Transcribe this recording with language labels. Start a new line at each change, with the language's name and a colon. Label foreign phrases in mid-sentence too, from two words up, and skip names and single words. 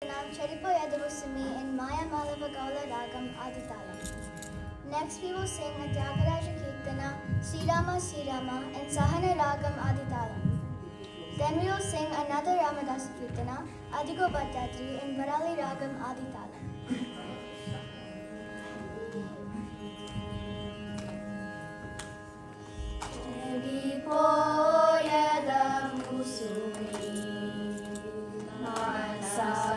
English: Chedipoyadavu Sumi in Maya Malava Gaula Ragam Aditalam. Next we will sing a Tyagaraja Kirtana Srirama Srirama in Sahana Ragam Aditalam. Then we will sing another Ramadasa Kirtana Adigo Bhattadri in Varali Ragam Aditalam.
Telugu: Chedipoyadavu Sumi Manasa